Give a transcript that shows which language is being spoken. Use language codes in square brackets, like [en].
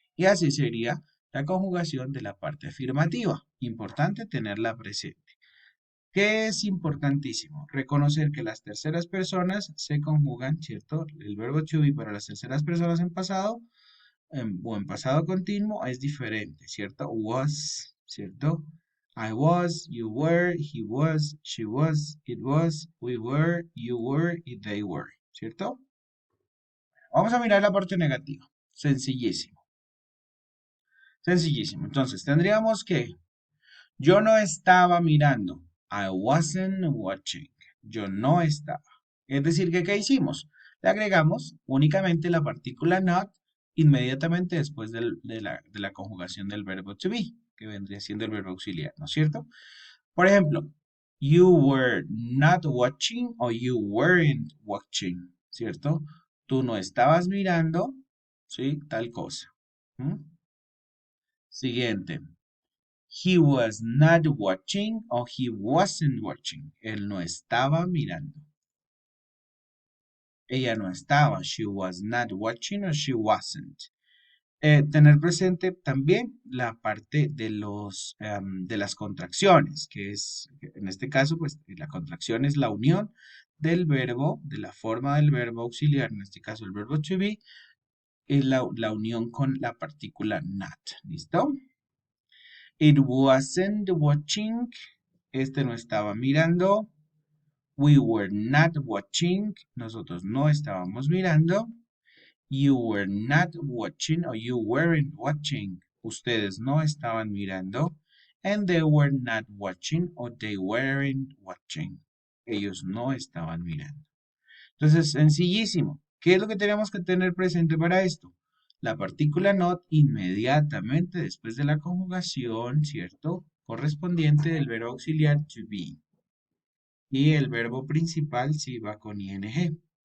[es] Y así sería la conjugación de la parte afirmativa. Importante tenerla presente. ¿Qué es importantísimo? Reconocer que las terceras personas se conjugan, ¿cierto? El verbo to be para las terceras personas en pasado o en pasado continuo es diferente, ¿cierto? Was, ¿cierto? [en] I was, you were, he was, she was, it was, we were, you were y they were, ¿cierto? [es] Vamos a mirar la parte negativa. Sencillísimo. Sencillísimo. Entonces, tendríamos que yo no estaba mirando. I wasn't watching. Yo no estaba. Es decir, que ¿qué hicimos? Le agregamos únicamente la partícula not inmediatamente después de la conjugación del verbo to be, que vendría siendo el verbo auxiliar, ¿no es cierto? [en] Por ejemplo, you were not watching o you weren't watching, ¿cierto? [es] Tú no estabas mirando, ¿sí? Tal cosa. ¿Mm? Siguiente. [en] He was not watching o he wasn't watching. [es] Él no estaba mirando. [en] Ella no estaba. She was not watching or she wasn't. [es] Tener presente también la parte de de las contracciones, que es, en este caso, pues la contracción es la unión del verbo, de la forma del verbo auxiliar, en este caso el verbo to be, y la unión con la partícula not. [en] ¿Listo? It wasn't watching. [es] Este no estaba mirando. We were not watching. Nosotros no estábamos mirando. You were not watching o you weren't watching. [en] Ustedes no estaban mirando. And they were not watching or they weren't watching. [es] Ellos no estaban mirando. Entonces, sencillísimo. ¿Qué es lo que tenemos que tener presente para esto? La partícula not inmediatamente después de la conjugación, ¿cierto? Correspondiente del verbo auxiliar to be. Y el verbo principal sí va con ing.